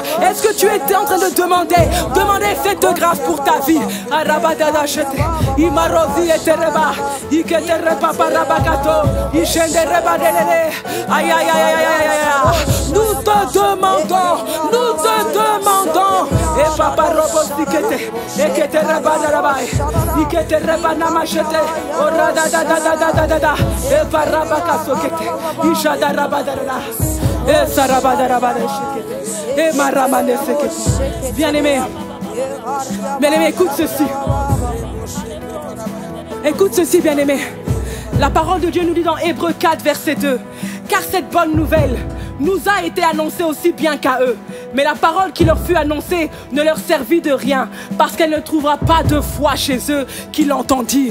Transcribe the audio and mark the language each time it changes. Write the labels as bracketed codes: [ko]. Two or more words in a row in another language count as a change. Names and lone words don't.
[fr] Est-ce que tu es en train de demander cette grâce pour ta vie? Aïe, aïe, aïe, aïe, aïe. Nous te demandons. Et papa robot et que te rebadarabai, et que te rebanamachete, ora da et parabaka sokete, ishada rabadara, et sarabadara shekete, et maramane sekete. Bien-aimé, écoute ceci. Écoute ceci, bien-aimé. La parole de Dieu nous dit dans Hébreux 4, verset 2, car cette bonne nouvelle nous a été annoncée aussi bien qu'à eux. Mais la parole qui leur fut annoncée ne leur servit de rien, parce qu'elle ne trouvera pas de foi chez eux qui l'entendirent.